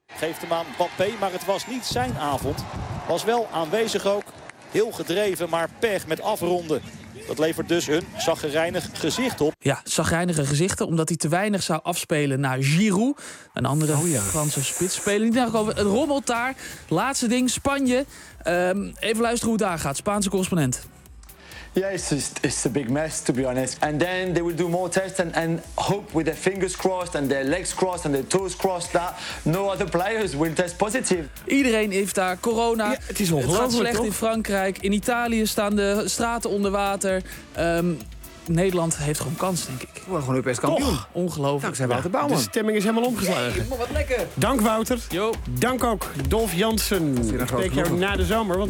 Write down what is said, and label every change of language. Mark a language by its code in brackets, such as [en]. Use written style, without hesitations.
[nl] Geeft hem aan Mbappé, maar het was niet zijn avond. Was wel aanwezig ook. Heel gedreven, maar pech met afronden. Dat levert dus hun chagrijnig gezicht op. Ja, chagrijnige gezichten, omdat hij te weinig zou afspelen naar Giroud. Een andere Franse spitsspeler. Niet over het rommelt daar. Laatste ding, Spanje. Even luisteren hoe het daar gaat. Spaanse correspondent. [en] Ja, it's a big mess, to be honest. And then they will do more tests and hope with their fingers crossed and their legs crossed and their toes crossed that no other players will test positive. [nl] Iedereen heeft daar corona. Ja, het is ongelooflijk. Het gaat slecht toch? In Frankrijk. In Italië staan de straten onder water. Nederland heeft gewoon kans, denk ik. We worden gewoon Europees kampioen. Toch. Ongelooflijk. Dankzij Wouter Bouwman. De stemming is helemaal omgeslagen. Hey, wat lekker. Dank Wouter. Yo. Dank ook Dolf Jansen. Ik spreek jou na de zomer, want